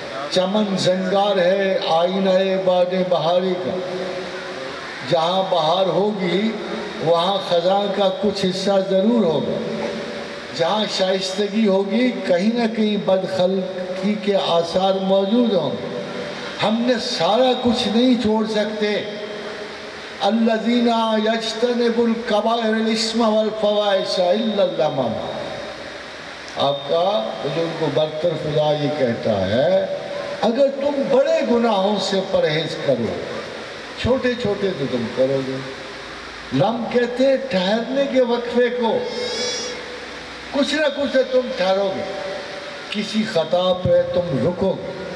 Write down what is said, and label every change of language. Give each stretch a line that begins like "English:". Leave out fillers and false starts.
Urdu: چمن زنگار ہے آئینہ باد بہاری کا، جہاں بہار ہوگی وہاں خزاں کا کچھ حصہ ضرور ہوگا. جہاں شائستگی ہوگی کہیں نہ کہیں بدخلقی کے آثار موجود ہوں گے. ہم نے سارا کچھ نہیں چھوڑ سکتے.
Arabic: الذین یجتنبوا الکبائر الاثم والفواحش الا اللمم.
Urdu: آپ کا بزرگ و برتر خدا یہ کہتا ہے اگر تم بڑے گناہوں سے پرہیز کرو، چھوٹے چھوٹے تو تم کرو گے. لم کہتے ہیں ٹھہرنے کے وقفے کو، کچھ نہ کچھ تم ٹھہرو گے، کسی خطا پہ تم رکو گے.